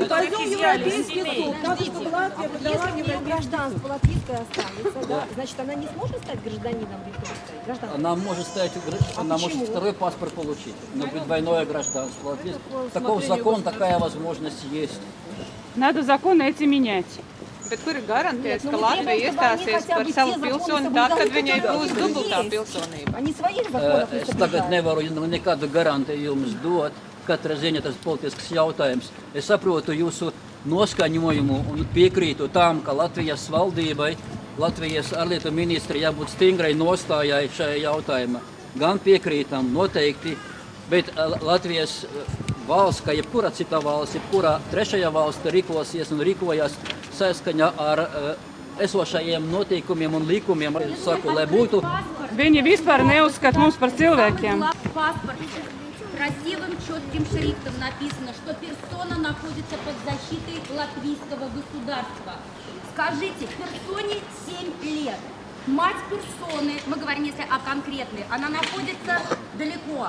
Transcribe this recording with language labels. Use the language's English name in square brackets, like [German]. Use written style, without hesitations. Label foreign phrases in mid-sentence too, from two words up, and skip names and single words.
[Russian] Пойдем в Европейский суд. Так, чтобы Латвия подала Если у нее европейский гражданство латвийское останется, да, значит, она не сможет стать гражданином Великобритании? Гражданкой? Она может стать, она может второй паспорт получить, но двойное гражданство. Таков закон, такая возможность есть. надо законы эти менять. [Latvian] Bet kur ir garantēts, ka Latvija iestāsies par savu pilsoni tad, kad viņai būs dubultā pilsonība? [Russian] Они своих законов не [Latvian] Es tagad [Russian] соблюдают. [Latvian] nevaru nekādu garantiju jums dot. Katrā ziņā tas politisks jautājums. Es saprotu jūsu noskaņojumu un piekrītu tam, ka Latvijas valdībai, Latvijas ārlietu ministri jābūt stingrai nostājai šajā jautājumā. Gan piekrītam noteikti, bet Latvijas valsts, kā jebkura cita valsts, jebkura trešajā valsts rīkosies un rīkojas saskaņā ar esošajiem noteikumiem un likumiem. Saku, lai būtu Viņi vispār neuzskata mums par cilvēkiem. [Russian] В паспорте красивым четким шрифтом написано, что персона находится под защитой латвийского государства. Скажите, персоне 7 лет. Мать персоны, мы говорим если о конкретной, она находится далеко.